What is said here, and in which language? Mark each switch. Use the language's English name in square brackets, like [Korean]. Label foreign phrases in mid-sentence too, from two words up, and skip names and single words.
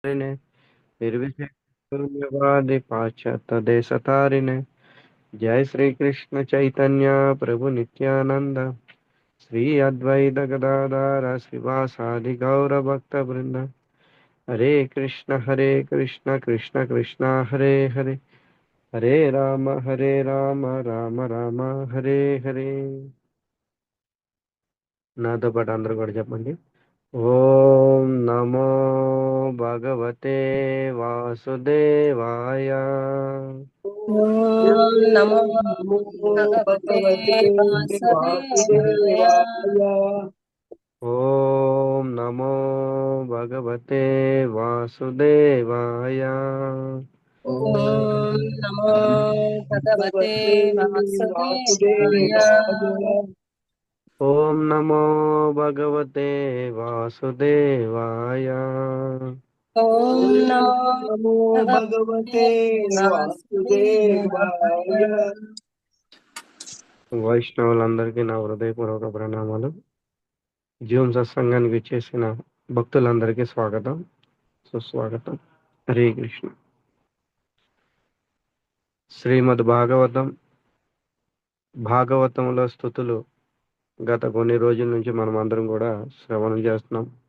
[Sanskrit] ने निर्विशेषशून्यवादी पाश्चात्य देश तारिणे जय श्री कृष्ण चैतन्य प्रभु नित्यानंद श्री अद्वैत गदाधर श्रीवासादि गौर भक्त वृंद हरे कृष्ण कृष्ण कृष्ण हरे हरे हरे राम राम राम हरे हरे [Telugu] నాతో పాటు అందరూ కూడా చెప్పండి. [Sanskrit] ఓం నమో భగవతే వాసుదేవాయ. ఓం నమో నమో భగవతే భగవతే వాసుదేవాయ. వాసుదేవాయ. ఓం నమో భగవతే వాసుదేవాయ. ఓం నమో భగవతే భగవతే వాసుదేవాయ. వాసుదేవాయ. ఓం నమో భగవతే వాసుదేవాయ. ఓం నమో నమో భగవతే భగవతే వాసుదేవాయ. వాసుదేవాయ. [Telugu] వైష్ణవులందరికీ నా హృదయపూర్వక ప్రణామాలు. జూమ్ సత్సంగానికి వచ్చేసిన భక్తులందరికీ స్వాగతం, సుస్వాగతం. హరే కృష్ణ. శ్రీమద్ భాగవతంలో స్థుతులు గత కొన్ని రోజుల నుంచి మనం అందరం కూడా శ్రవణం చేస్తున్నాం.